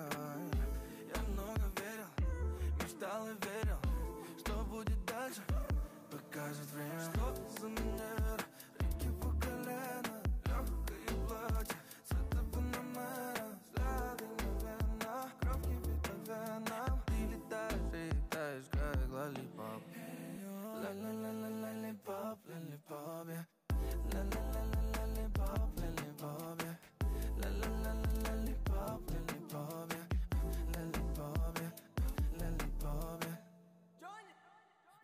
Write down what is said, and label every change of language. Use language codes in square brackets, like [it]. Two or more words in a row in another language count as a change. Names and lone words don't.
[ru] Я много верил, мечтал и верил, что будет дальше, покажет время. Что за манера, реки по колено, легкое платье, цвета панамера, взгляды мгновенно, кровь кипит по венам. Ты летаешь, как лолипоп. Ла-ла-ла-ла-лолипоп, лолипоп, [en] yeah. Lollipop, lollipop, yeah. Lollipop, lollipop, yeah. Lollipop, yeah. Lollipop, yeah.